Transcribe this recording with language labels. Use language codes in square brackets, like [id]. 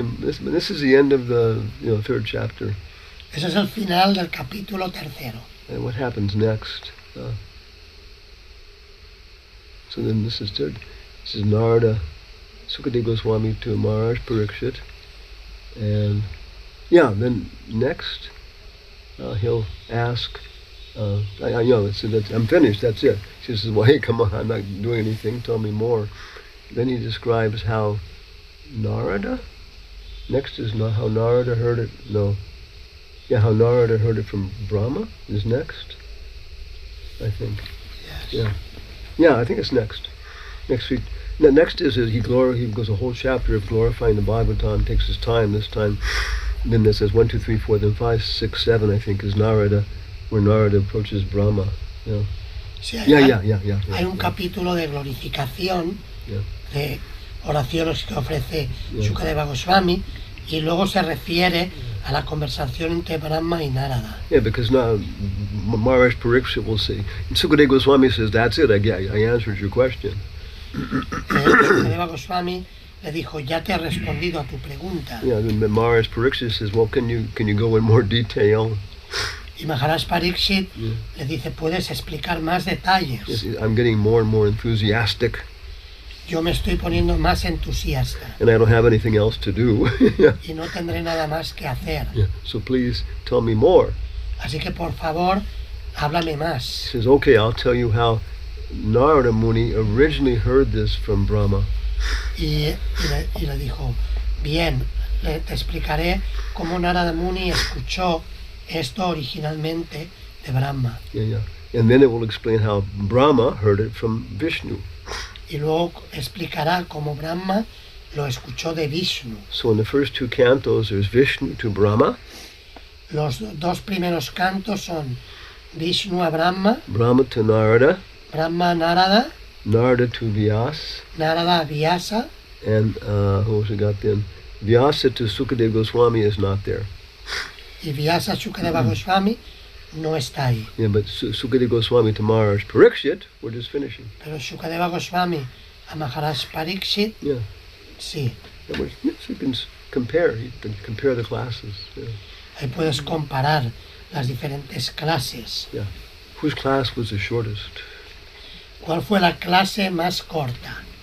[en] This is the end of the third chapter. [es] Ese es el final del capítulo tercero. [en] And what happens next? So then this is third. This is Narada, Sukadeva Goswami to Maharaj Parikshit, and then next he'll ask. I'm finished. That's it. She says, "Well, hey, come on, I'm not doing anything. Tell me more." Then he describes how Narada. Next is not how Narada heard it. No. Yeah, how Narada heard it from Brahma is next. I think. Yes. Yeah, I think it's next. Next week. Next is he goes a whole chapter of glorifying the Bhagavatam. Takes his time this time. And then it says 1, 2, 3, 4, then 5, 6, 7. I think is Narada, where Narada approaches Brahma. Yeah. [es] Sí, [en] Yeah. [es] Hay un capítulo de glorificación, [en] Yeah. [es] de oraciones que ofrece [en] Yeah. [es] Sukadeva Goswami, y luego se refiere a la conversación entre Brahma y Narada. [en] Yeah, because now Maharaj Parikshit will say, and Sukadeva Goswami says, "That's it. I answered your question." [es] Sukadeva Goswami le dijo, ya te he respondido a tu pregunta. [en] Yeah, then Maharaj Parikshit says, "Well, can you go in more detail?" [es] Y Maharaj Pariksit [en] Yeah. [es] le dice, ¿puedes explicar más detalles? [en] Yes, I'm getting more and more enthusiastic, [es] Yo me estoy poniendo más entusiasta [en] and I don't have anything else to do. [es] y no tendré nada más que hacer. [en] Yeah. So please tell me more. [es] Así que por favor, háblame [en] He [es] más. [en] says, okay, I'll tell you how Narada Muni originally heard this from Brahma. [es] Y le dijo, bien, te explicaré cómo Narada Muni escuchó esto originalmente de Brahma. [en] Yeah, yeah. And then it will explain how Brahma heard it from Vishnu. [es] Y luego explicará cómo Brahma lo escuchó de Vishnu. [en] So in the first two cantos, there's Vishnu to Brahma, [es] Los dos primeros cantos son Vishnu a Brahma, [en] Brahma to Narada, [es] Brahma a Narada, [en] Narada to Vyas, [es] Narada a Vyasa, [en] and who else we got then? Vyasa to Sukadeva Goswami is not there. [es] y Vyasa Shukadeva Goswami no está ahí. [en] Yeah, but Sukadeva Goswami to Maharaj Pariksit, we're just finishing. [es] Pero Shukadeva Goswami a Maharaj Pariksit, [en] Yeah. [es] sí. [en] Yes, you can compare. You can compare the classes. Yeah. [es] Ahí puedes comparar las diferentes clases. [en] Whose class was the shortest? [es] ¿Cuál fue la clase más corta?